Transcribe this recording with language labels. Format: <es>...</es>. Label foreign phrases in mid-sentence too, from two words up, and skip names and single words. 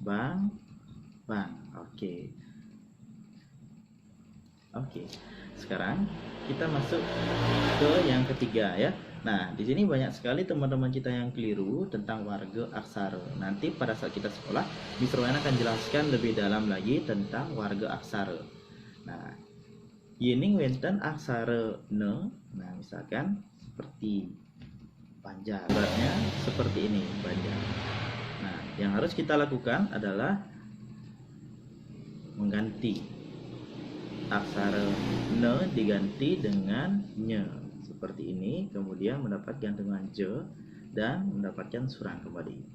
<id>bang, bang. Oke. Oke. Sekarang kita masuk ke yang ketiga ya. Nah, di sini banyak sekali teman-teman kita yang keliru tentang warga aksara. Nanti pada saat kita sekolah, Miss Rowan akan jelaskan lebih dalam lagi tentang warga aksara.</id> <ban>Nah, yening wenten aksara ne.</ban> <id>Nah, misalkan seperti Banjar. Suratnya seperti ini, Banjar. Nah, yang harus kita lakukan adalah mengganti aksara ne diganti dengan nye seperti ini, kemudian mendapat gantungan je dan mendapatkan surang kembali.</id>